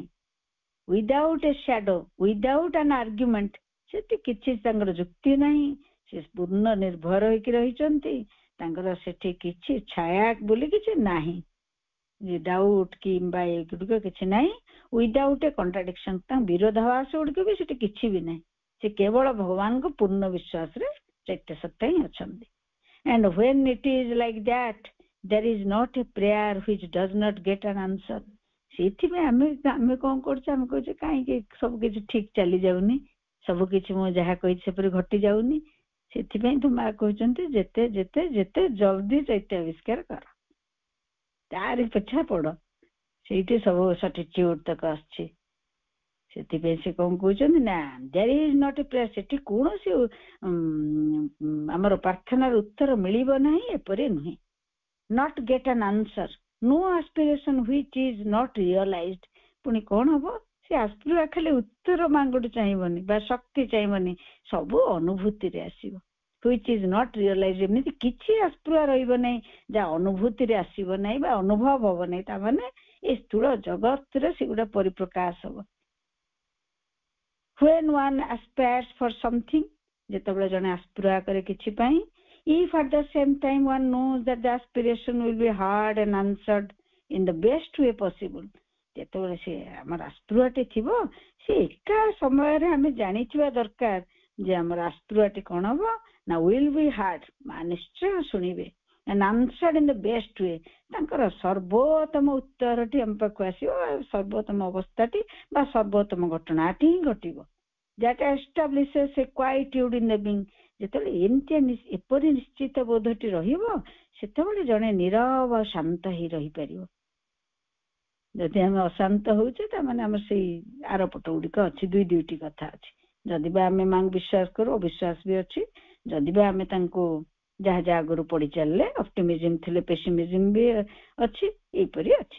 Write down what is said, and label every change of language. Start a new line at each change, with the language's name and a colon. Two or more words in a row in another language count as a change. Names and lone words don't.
English: without a shadow, without an argument,
Odia: ସେଠି କିଛି ତାଙ୍କର ଯୁକ୍ତି ନାହିଁ, ସେ ପୂର୍ଣ୍ଣ ନିର୍ଭର ହେଇକି ରହିଛନ୍ତି, ତାଙ୍କର ସେଠି କିଛି ଛାୟା ବୋଲି କିଛି ନାହିଁ, ଡାଉଟ୍ କିମ୍ବା ଏଗୁଡିକ କିଛି ନାହିଁ।
English: without a contradiction,
Odia: ତାଙ୍କ ବିରୋଧାଭାସ ଗୁଡିକ ବି ସେଠି କିଛି ବି ନାହିଁ, ସେ କେବଳ ଭଗବାନଙ୍କ ପୂର୍ଣ୍ଣ ବିଶ୍ୱାସରେ ଚୈତ୍ୟ ସତ୍ତା ହିଁ ଅଛନ୍ତି।
English: And when it is like that, there is not a prayer which does not get an answer।
Odia: ସେଇଥିପାଇଁ ଆମେ କଣ କରୁଛେ, ଆମେ କହୁଛେ କାହିଁକି ସବୁ କିଛି ଠିକ ଚାଲି ଯାଉନି, ସବୁ କିଛି ମୁଁ ଯାହା କହିଛି ସେପରି ଘଟି ଯାଉନି। ସେଥିପାଇଁ ତ ମା କହୁଛନ୍ତି ଯେତେ ଯେତେ ଯେତେ ଜଲ୍ଦି ଚୈତ୍ୟ ଆବିଷ୍କାର କର, ତାରି ପିଛା ପଡ, ସେଇଠି ସବୁ ସଟିଚ୍ୟୁଡ ତକ ଆସିଛି। ସେଥିପାଇଁ ସେ କଣ କହୁଛନ୍ତି ନା,
English: there is not a prayer,
Odia: ସେଠି କୌଣସି ଆମର ପ୍ରାର୍ଥନାର ଉତ୍ତର ମିଳିବ ନାହିଁ, ଏପରି ନୁହେଁ।
English: not get an answer, no aspiration which is not realized।
Odia: ପୁଣି କଣ ହବ, ସେ ଆସ୍ପୃହା ଖାଲି ଉତ୍ତର ମାଙ୍କଠୁ ଚାହିଁବନି ବା ଶକ୍ତି ଚାହିଁବନି, ସବୁ ଅନୁଭୂତିରେ ଆସିବ।
English: which is not realized,
Odia: ଏମିତି କିଛି ଆସ୍ପୃହା ରହିବ ନାହିଁ ଯାହା ଅନୁଭୂତିରେ ଆସିବ ନାହିଁ ବା ଅନୁଭବ ହବ ନାହିଁ, ତାମାନେ ଏ ସ୍ଥୂଳ ଜଗତରେ ସେଗୁଡା ପରିପ୍ରକାଶ ହବ।
English: when one aspires for something,
Odia: ଯେତେବେଳେ ଜଣେ ଆସ୍ପୃହା କରେ କିଛି ପାଇଁ,
English: if at the same time one knows that the aspiration will be hard and answered in the best way possible,
Odia: ଯେତେବେଳେ ସେ ଆମର ଆସ୍ପୃହାଟି ଥିବ, ସେ ଏକା ସମୟରେ ଆମେ ଜାଣିଥିବା ଦରକାର ଯେ ଆମର ଆସ୍ପୃହାଟି କଣ ହବ ନା,
English: will be hard,
Odia: ନିଶ୍ଚୟ ଶୁଣିବେ,
English: and answered in the best way,
Odia: ତାଙ୍କର ସର୍ବୋତ୍ତମ ଉତ୍ତରଟି ଆମ ପାଖକୁ ଆସିବ, ସର୍ବୋତ୍ତମ ଅବସ୍ଥାଟି ବା ସର୍ବୋତ୍ତମ ଘଟଣାଟି ହିଁ ଘଟିବ।
English: that establishes a quietude in the being,
Odia: ଯେତେବେଳେ ଏପରି ନିଶ୍ଚିତ ବୋଧଟି ରହିବ, ସେତେବେଳେ ଜଣେ ନୀରବ ଶାନ୍ତ ହେଇ ରହିପାରିବ। ଯଦି ଆମେ ଅଶାନ୍ତ ହଉଛେ, ତାମାନେ ଆମର ସେଇ ଆରପଟ ଗୁଡିକ ଅଛି, ଦୁଇଟି କଥା ଅଛି। ଯଦି ବା ଆମେ ମାଙ୍କୁ ବିଶ୍ୱାସ କରୁ, ଅବିଶ୍ୱାସ ବି ଅଛି। ଯଦି ବା ଆମେ ତାଙ୍କୁ ଯାହା ଯାହା ଆଗରୁ ପଢି ଚାଲିଲେ, ଅପ୍ଟିମିଜିମ ଥିଲେ ପେସିମିଜିମ ବି ଅଛି, ଏଇପରି ଅଛି।